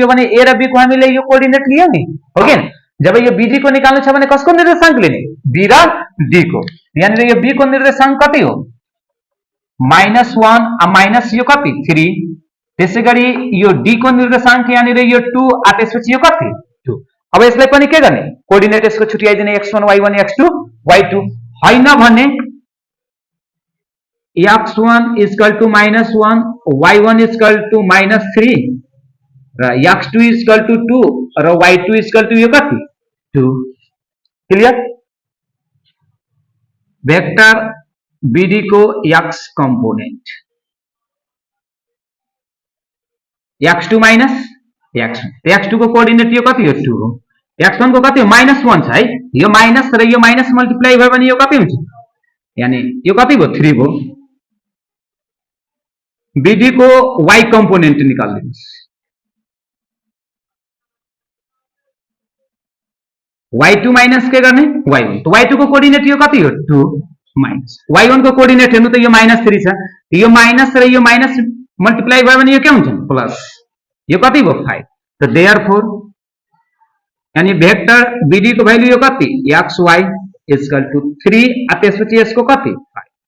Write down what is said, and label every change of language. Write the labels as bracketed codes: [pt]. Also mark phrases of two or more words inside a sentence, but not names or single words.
[ne] भने a र b को हामीले यो कोर्डिनेट लियो नि हो के जब यो bd को निकाल्नु छ भने कसको निर्देशांक लिने b र d को यानी यो b को निर्देशांक कति हो -1 आ माइनस यो कति 3 त्यसैगरी यो d को निर्देशांक यानी यो 2 आ त्यसपछि यो कति 2 अब यसलाई पनि के गर्ने कोर्डिनेट यसको छुट्याइदिने x1 y1 x2 y2 हैन भने x1 [en] equal to [ne] -1 y1 [en] equal to [ne] -3 र x2 [en] equal to [ne] 2 र y2 [en] equal to [ne] यो कति 2 क्लियर वेक्टर bd को x कंपोनेंट x2 माइनस x1 x2 को कोर्डिनेट यो कति हो 2 हो x1 को कति हो -1 छ है यो माइनस र यो [en] minus multiply [ne] भयो भने यो कति हुन्छ यानी यो कति भयो 3 भयो bd को y कंपोनेंट निकाल्दिनुस् y2 माइनस के गर्ने y1 तो y2 को कोर्डिनेट यो कति हो 2 माइनस y1 को कोर्डिनेट हेर्नु त यो -3 छ यो माइनस र यो [en] minus multiply [ne] भयो भने यो के हुन्छ प्लस यो कति भयो 5 तो देयरफोर यानी भेक्टर bd को भ्यालु यो कति xy [en] equal to [ne] 3 आ त्यसपछि यसको कति 5